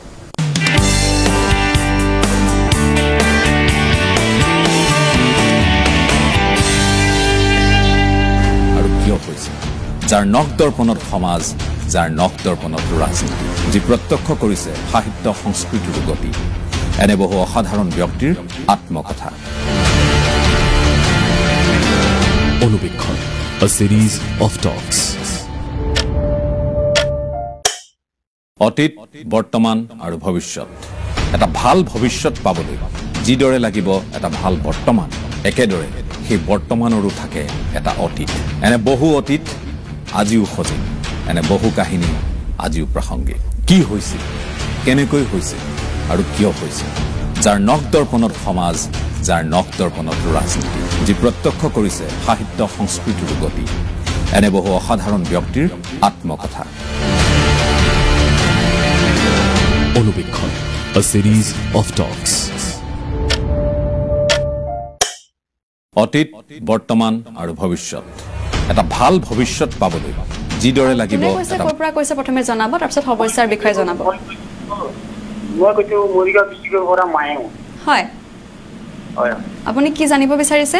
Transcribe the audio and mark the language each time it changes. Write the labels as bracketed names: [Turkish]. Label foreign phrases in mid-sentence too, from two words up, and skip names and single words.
[Assamese] আৰু কিয় হৈছে যাৰ নখ দৰ্পণত সমাজ যাৰ নখ দৰ্পণত ৰাজনীতি যি প্ৰত্যক্ষ কৰিছে সাহিত্য সংস্কৃতিৰ গতি এনে বহু অসাধাৰণ ব্যক্তিৰ আত্মকথা অনুবীক্ষণ [English] a series of talks [Assamese] অতীত বৰ্তমান আৰু ভৱিষ্যত এটা ভাল ভৱিষ্যত পাবলৈ যিদৰে লাগিব এটা ভাল বৰ্তমান একেদৰে সেই বৰ্তমানৰো থাকে এটা অতীত এনে বহু অতীত আজিও সজীৱ এনে বহু কাহিনী আজিও প্ৰাসংগিক কি হৈছিল কেনেকৈ হৈছিল আৰু কিয় হৈছিল যাৰ নখ দৰ্পণত সমাজ যাৰ নখ দৰ্পণত ৰাজনীতি যি প্ৰত্যক্ষ কৰিছে সাহিত্য সংস্কৃতিৰ গতি এনে বহু অসাধাৰণ ব্যক্তিৰ আত্মকথা অনুবীক্ষণ [English] a series of talks [Assamese] অতীত বৰ্তমান আৰু ভৱিষ্যত এটা ভাল ভৱিষ্যত পাবলৈ যিদৰে লাগিব কৈছে প্ৰথমে জনাব তাৰপিছত সমস্যাৰ বিষয়ে জনাব মই কৈছো মৰিগাঁও ডিষ্ট্ৰিক্টৰ পৰা মায়ে হয় আপুনি কি জানিব বিচাৰিছে